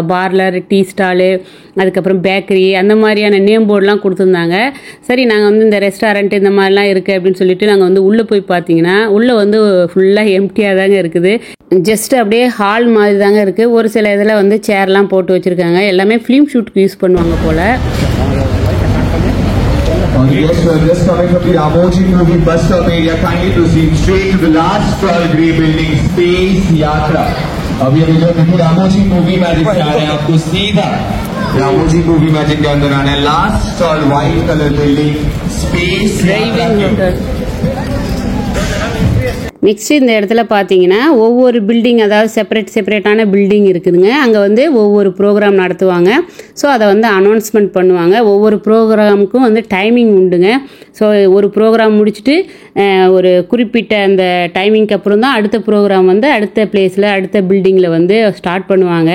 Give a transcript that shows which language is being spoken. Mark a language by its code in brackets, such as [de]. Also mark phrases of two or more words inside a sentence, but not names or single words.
[ta] பார்லர், டீ ஸ்டாலு, அதுக்கப்புறம் பேக்கரி, அந்த மாதிரியான நேம் போர்டெலாம் கொடுத்துருந்தாங்க. சரி, நாங்கள் வந்து இந்த ரெஸ்டாரண்ட் இந்த மாதிரிலாம் இருக்குது அப்படின்னு சொல்லிட்டு நாங்கள் வந்து உள்ளே போய் பார்த்தீங்கன்னா உள்ளே வந்து ஃபுல்லாக எம்டியாக தாங்க இருக்குது. ஜஸ்ட் அப்படியே ஹால் மாதிரி தாங்க இருக்குது. ஒரு சில இதில் வந்து சேர்லாம் போட்டு வச்சுருக்காங்க. எல்லாமே ஃபிலிம் ஷூட்டுக்கு யூஸ் பண்ணுவாங்க போல். [en] Yes, sir. Just coming from the Ramoji movie bus stop area, kindly proceed straight to the last tall grey building, Space Yatra. [hi] अभी जो देखिए रामोजी मूवी मैजिक से आ रहे हैं, आपको सीधा रामोजी मूवी मैजिक के अंदर आना है. [en] last stall white colour building Space Yatra. [ta] நெக்ஸ்ட்டு இந்த இடத்துல பார்த்தீங்கன்னா ஒவ்வொரு பில்டிங், அதாவது செப்பரேட்டான பில்டிங் இருக்குதுங்க. அங்கே வந்து ஒவ்வொரு ப்ரோக்ராம் நடத்துவாங்க. ஸோ அதை வந்து அனௌன்ஸ்மெண்ட் பண்ணுவாங்க. ஒவ்வொரு ப்ரோக்ராமுக்கும் வந்து டைமிங் உண்டுங்க. ஸோ ஒரு ப்ரோக்ராம் முடிச்சுட்டு ஒரு குறிப்பிட்ட அந்த டைமிங்க்கு அப்புறம் தான் அடுத்த ப்ரோக்ராம் வந்து அடுத்த பிளேஸில் அடுத்த பில்டிங்கில் வந்து ஸ்டார்ட் பண்ணுவாங்க.